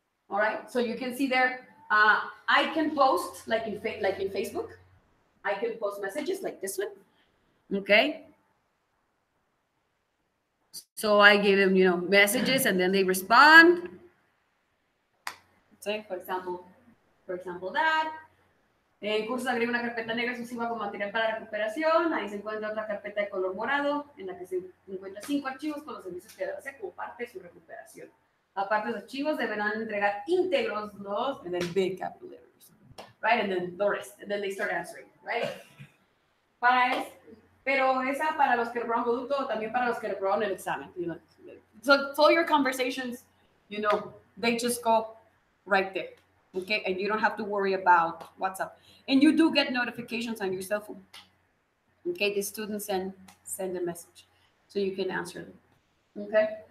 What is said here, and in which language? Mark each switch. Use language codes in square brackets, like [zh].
[en] All right, so you can see there, I can post like in Facebook. I can post messages like this one, okay? So I give them, you know, messages and then they respond. Say, for example that. [es] En cursos agrega una carpeta negra exclusiva con material para recuperación. Ahí se encuentra otra carpeta de color morado en la que se encuentran 5 archivos con los servicios que debe hacer como parte de su recuperación. Aparte de los archivos deberán entregar íntegros los, [en] and then big capital letters, right? And then the rest, and then they start answering, right? [es] Pero esa para los que reprobaron producto, también para los que reprobaron el examen, [en] you know. So all your conversations, you know, they just go right there, okay? And you don't have to worry about WhatsApp. And you do get notifications on your cell phone, okay? The students send a message, so you can answer them, okay?